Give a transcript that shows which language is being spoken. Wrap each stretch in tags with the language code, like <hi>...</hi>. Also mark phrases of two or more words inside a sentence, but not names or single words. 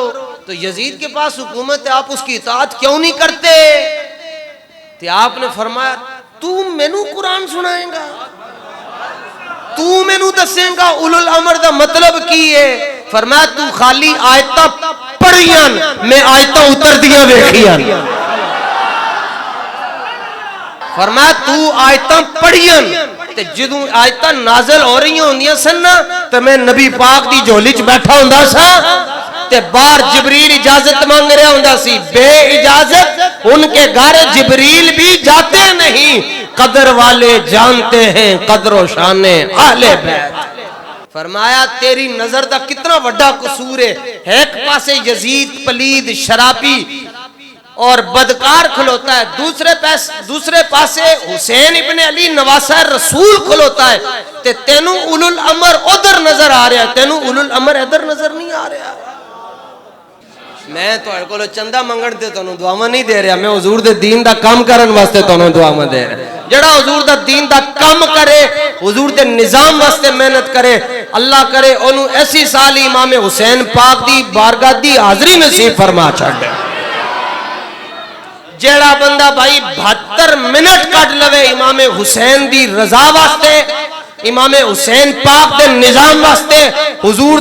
<ur>تو یزید کے پاس حکومت ہے، آپ اس کی اطاعت کیوں نہیں کرتے؟</ur> <pa>تو آپ نے فرمایا تو مینوں قرآن سنائیں گا، تو مینوں دسیں گا</pa> <ar>اولو الامر</ar> <pa>دا مطلب کی ہے؟ فرمایا تو خالی آیتاں پڑھیاں، میں آیتاں اتر دیاں ویکھیاں۔ فرمایا تو آیتاں پڑھیاں تے جدوں آیتاں نازل ہو رہی ہوندیاں سن تے میں نبی پاک دی جھولی چ بیٹھا ہوندا سا تے باہر جبریل اجازت مانگ رہا ہوندا سی،</pa> <ur>بے اجازت ان کے گھر جبریل بھی جاتے نہیں، قدر والے جانتے ہیں قدر و شان اہل بیت۔</ur> <pa>فرمایا تیری نظر دا کتنا وڈا قصور ہے، ایک پاسے یزید پلید شرابی اور بدکار کھلوتا ہے، دوسرے پاسے حسین ابن علی نواسہ رسول کھلوتا ہے، تے تینوں</pa> <ar>اولو الامر</ar> <pa>ادھر نظر آ رہا ہے، تینوں</pa> <ar>اولو الامر</ar> <pa>ادھر نظر نہیں آ رہا۔ میں تو اے کولو چندہ منگن تے تانوں دعاواں نہیں دے رہا، میں حضور دے دین دا کام کرن واسطے تانوں دعاواں دے رہا۔ جڑا حضور دا دین دا کام کرے، حضور دے نظام واسطے محنت کرے، اللہ کرے انہوں ایسی سالی امام حسین پاک دی بارگاہ دی حاضری نصیب فرما چھڑے۔ جڑا بندہ بھائی 72 منٹ کٹ لوے امام حسین دی رضا واسطے، امام حسین پاک دے نظام واسطے، حضور</pa>